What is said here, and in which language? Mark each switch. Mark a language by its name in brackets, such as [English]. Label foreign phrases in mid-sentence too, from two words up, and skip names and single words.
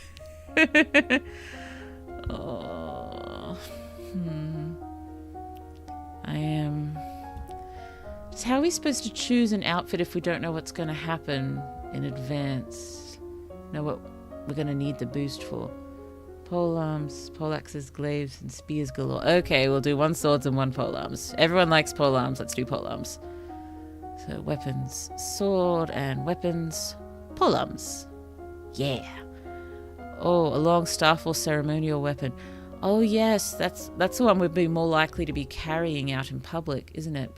[English] I am... How are we supposed to choose an outfit if we don't know what's going to happen in advance? Know what we're going to need the boost for? Polearms, poleaxes, glaives, and spears galore. Okay, we'll do 1 swords and 1 polearms. Everyone likes polearms. Let's do polearms. So weapons, sword and weapons, polearms. Yeah. Oh, a long staff or ceremonial weapon. Oh yes, that's the one we'd be more likely to be carrying out in public, isn't it?